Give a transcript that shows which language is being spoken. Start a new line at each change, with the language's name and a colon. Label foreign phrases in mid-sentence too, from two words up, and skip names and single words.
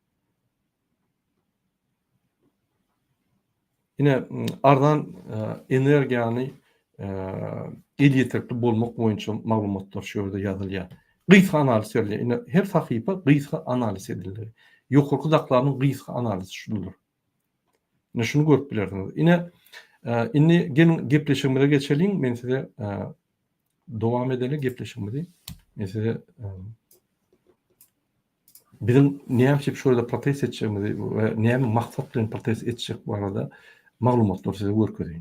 Turkmen: Yine ardan energiýany elýetirli bolmak boýunça maglumatlar şu ýerde ýazylýar. Gyska analiz edilýär. Yine her sahypa gyska analiz edilýär. Ýokurky daklarynyň gyska analizi şudur. Yine şunu görüp bilersiňiz. Yine inni gelin gepleşigime geçelim. Men size dowam edelim gepleşigime. Men size bizim näme şurada protest etjegimizi we näme maksat bilen protest etjek barada maglumatlar size görkezeyim.